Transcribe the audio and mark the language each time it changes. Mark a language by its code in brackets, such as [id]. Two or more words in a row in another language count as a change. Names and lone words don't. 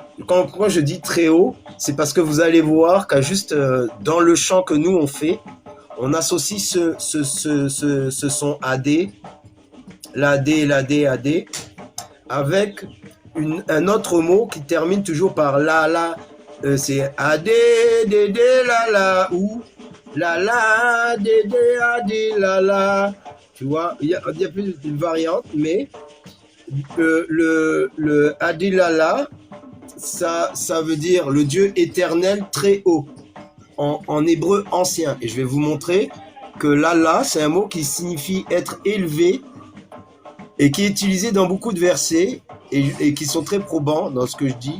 [fr] Quand je dis très haut, c'est parce que vous allez voir qu'à juste dans le chant que nous on fait, on associe ce son AD, l'AD, AD, avec un autre mot qui termine toujours par la. C'est adé, dédé, la, ou la, dédé, adé, la. Tu vois, il y a plus d'une variante, mais le adé, la, ça veut dire le Dieu éternel très haut, en hébreu ancien. Et je vais vous montrer que l'Allah, c'est un mot qui signifie être élevé et qui est utilisé dans beaucoup de versets et qui sont très probants dans ce que je dis.